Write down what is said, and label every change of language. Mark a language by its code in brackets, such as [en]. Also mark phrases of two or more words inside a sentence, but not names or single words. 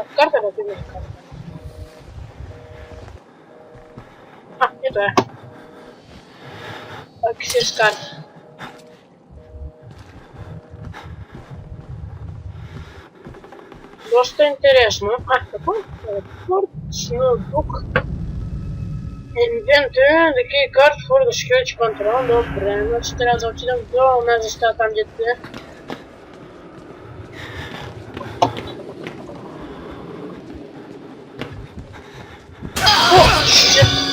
[bg] Карта да видим карта. Ето е. Пише с карта. Доста интересно. Какво? Report ноутбук. [en] Inventory, the key card for the security control. [bg] Добре, значи трябва да отидем до онази стая там, дето е. Shit!